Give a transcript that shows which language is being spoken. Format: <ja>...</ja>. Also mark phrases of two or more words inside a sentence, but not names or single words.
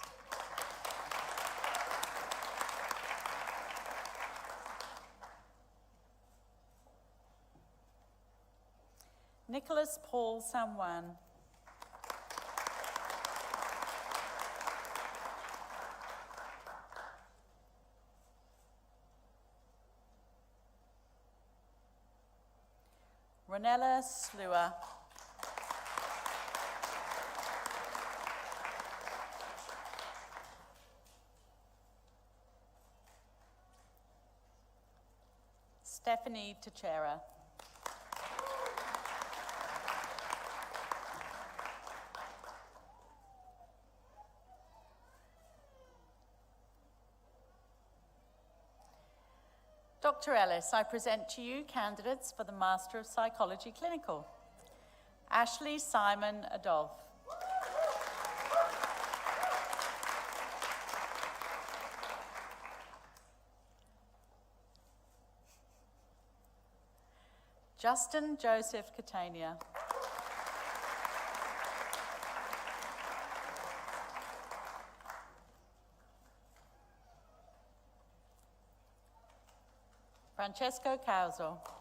<en>Nicholas Paul Samwan. Ronella Slua. Stephanie Teixeira. Dr. Ellis, I present to you candidates for the Master of Psychology Clinical. Ashley Simon Adolph. Justin Joseph Catania. Francesco Causo.</en>